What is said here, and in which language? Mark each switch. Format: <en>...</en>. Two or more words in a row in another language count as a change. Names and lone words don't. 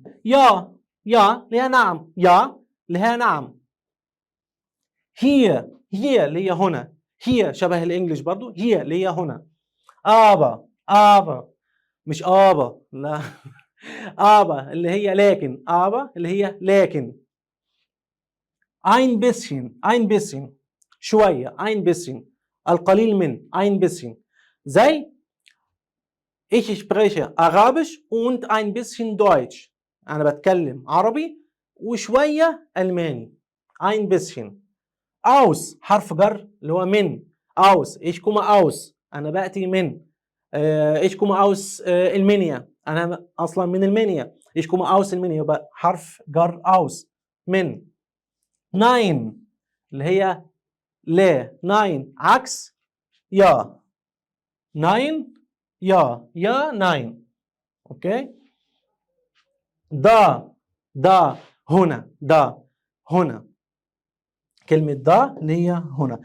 <ar>يا، يا اللي هي نعم، يا اللي هي نعم. هي، هي اللي هي هنا، هي شبه الإنجليش برضو، هي اللي هي هنا. آبا، آبا مش آبا، لا آبا اللي هي لكن، آبا اللي هي لكن.</ar> <de>ein bisschen، ein bisschen شوية، ein bisschen</de> <ar>القليل من،</ar> <de>ein bisschen. زي ich spreche Arabisch und ein bisschen Deutsch،</de> <ar>أنا بتكلم عربي وشوية ألماني،</ar> <de>ein bisschen.</de> <ar>aus حرف جر اللي هو من،</ar> <de>aus ich komme aus</de> <ar>أنا بأتي من،</ar> <de>ich komme aus</de> <ar>المنيا أنا أصلا من المنيا،</ar> <de>ich komme aus</de> <ar>المنيا، يبقى حرف جر aus من. nein اللي هي لا، nein عكس يا، nein يا، يا nein. اوكي. دا، دا هنا، دا هنا، كلمة دا اللي هي هنا.</ar>